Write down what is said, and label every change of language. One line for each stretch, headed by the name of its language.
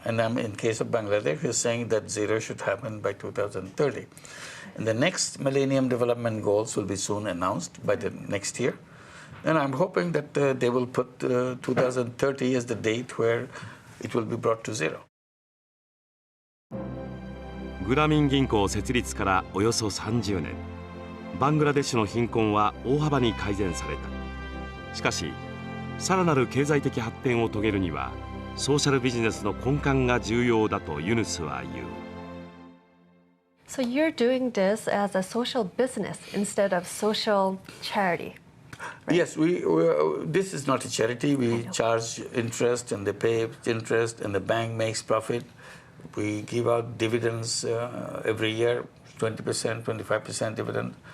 English: And in case of Bangladesh, we're saying that zero should happen by 2030. And the next Millennium Development Goals will be soon announced by the next year. And I'm hoping that they will put 2030 as the date where it will be brought to zero.
Japanese: グラミン銀行設立からおよそ30年、バングラデシュの貧困は大幅に改善された。しかし、さらなる経済的発展を遂げるにはソーシャルビジネスの根幹が重要だとユヌスは言う。
English: So you're doing this as a social business instead of social charity. Right? Yes, this is not a charity. We charge interest and they pay interest and the bank makes profit. We give out dividends every year, 20%, 25% dividend.